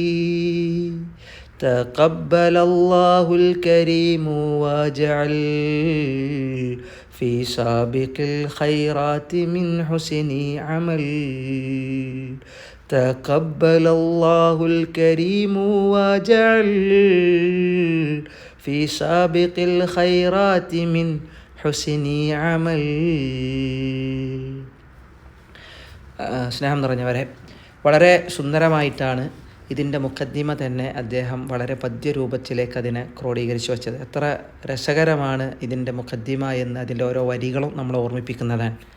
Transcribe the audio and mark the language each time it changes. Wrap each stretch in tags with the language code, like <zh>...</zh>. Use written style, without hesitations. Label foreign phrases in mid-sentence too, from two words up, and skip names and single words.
<ar>تقبل الله الكريم واجعل في سابق الخيرات من حسن عمل تقبل الله الكريم واجعل في سابق الخيرات من حسن عمل.</ar> <ml>സ്നേഹം നിറഞ്ഞവരെ, വളരെ സുന്ദരമായിട്ടാണ് ഇതിൻ്റെ മുഖദ്ദിമ തന്നെ അദ്ദേഹം വളരെ പദ്യരൂപത്തിലേക്ക് അതിനെ ക്രോഡീകരിച്ചു വച്ചത്. എത്ര രസകരമാണ് ഇതിൻ്റെ മുഖദ്ദിമ എന്ന് അതിൻ്റെ ഓരോ വരികളും നമ്മളെ ഓർമ്മിപ്പിക്കുന്നതാണ്.</ml>